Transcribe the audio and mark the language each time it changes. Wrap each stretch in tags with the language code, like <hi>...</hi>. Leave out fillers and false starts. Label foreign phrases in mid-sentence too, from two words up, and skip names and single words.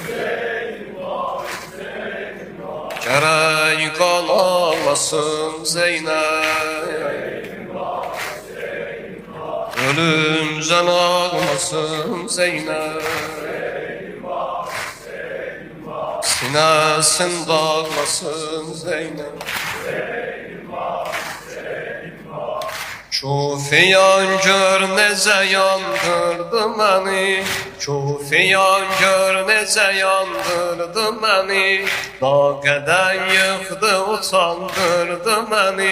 <tr>Gerek kan ağlasın Zeynep. Ölümden ağlasın Zeynep. Sinesin dağlasın Zeynep.</tr> <az>Çofiyan gör necə yandırdı məni. Çofiyan gör necə yandırdı məni. Dağədən yıxdı utandırdı məni.</az>